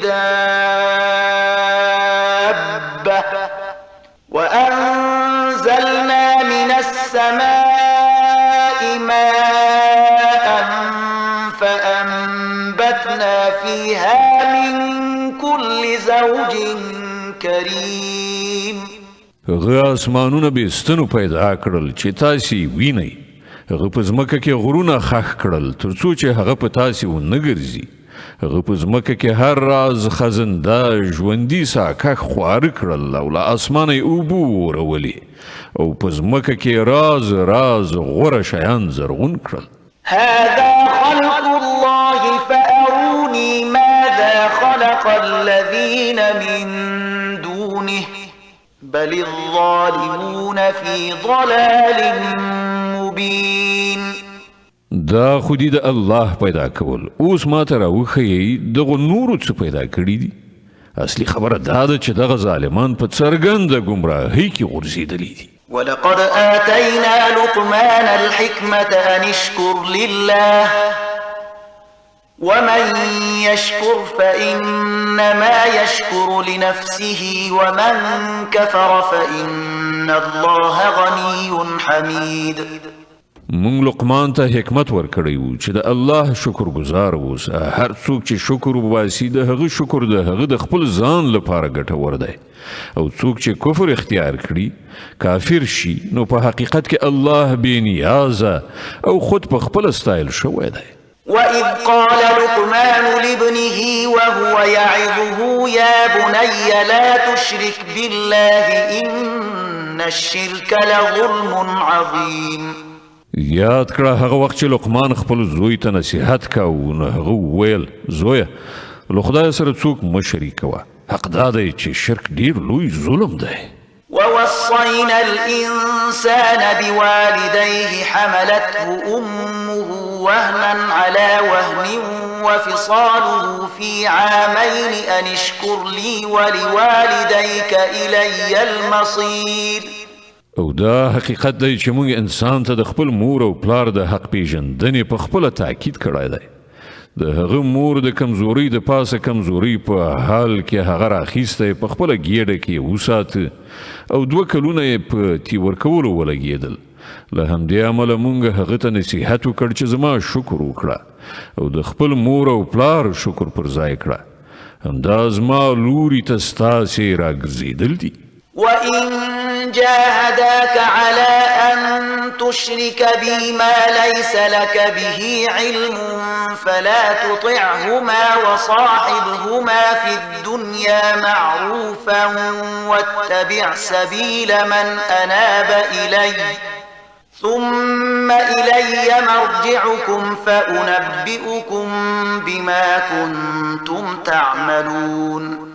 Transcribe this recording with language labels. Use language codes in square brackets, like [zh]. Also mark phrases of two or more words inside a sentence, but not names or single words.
[ar] دابة وأنزلنا من السماء ماء فأنبتنا فيها من كل زوج کریم [ps] هغه اسمانونه بېستنو پیدا کړل چې تاسې وینئ هغه په ځمکه کې غرونه خښ کړل تر څو چې هغه په تاسې ونه ګرځي هغه په ځمکه کې هر راز خزنده ژوندي ساکښ خواره کړل او له اسمانه یې اوبه ورولې او په ځمکه کې راز راز غوره شیان زرغون کړل [ar] هذا خلق الله فأروني ماذا خلق الذين من دونه بل الظالمون في ضلال مبين [ps] دا خودی د الله پیدا کول اوس ما ته راوښیي دغه نورو څه پیدا کړي دي اصلي خبره دا ده چې دغه ظالمان په څرګنده ګمراهۍ کې غورځېدلي دي [ar] ولقد آتينا لقمان الحكمة أن اشكر لله ومن يشكر فإنما يشكر لنفسه ومن كفر فإن الله غني حميد. [ps] مونږ لقمان ته حکمت ورکړی وو چې د الله شکر گزار اوسه. هر څوک چې شکر وباسي د هغه شکر د هغه د خپل ځان لپاره ګټور دی، او څوک چې کفر اختیار کړي کافر شي نو په حقیقت کې الله بې نیازه او خود په خپل ستایل شوی دی. [ar] وإذ قال لقمان لابنه وهو يعظه يا بني لا تشرك بالله إن الشرك لظلم عظيم. [ps] یاد کړه هغه وخت چې لقمان خپل زوی ته نصیحت کاوه نو هغه وویل زویه له خدای سره څوک مه شریکوه، حق دا دی چې شرک ډیر لوی ظلم دی. [ar] ووصينا الإنسان بوالديه حملته أمه وهنا على وهن وفصاله في عامين أن اشكر لي ولوالديك إلي المصير. [ps] او دا حقیقت دی چې موږ انسان ته د خپل مور او پلار د حق پیژندنې په خپله تاکید کړی دی. د هغه مور د کمزوري د پاسه کمزوري په حال کې هغه راخیستی په خپله ګیډه کې وساته او 2 کلونه یې په تی ورکولو ولګېدل. له همدې امله موږ هغه ته نصیحت وکړ چې زما شکر وکړه او د خپل مور او پلار شکر پر ځای کړه. همدا زما لوري ته ستاسې راګرځېدل دي. [ar] وإن جاهداك على أن تشرك بي ما ليس لك به علم فلا تطعهما وصاحبهما في الدنيا معروفا واتبع سبيل من أناب إلي ثم إلي مرجعكم فأنبئكم بما كنتم تعملون.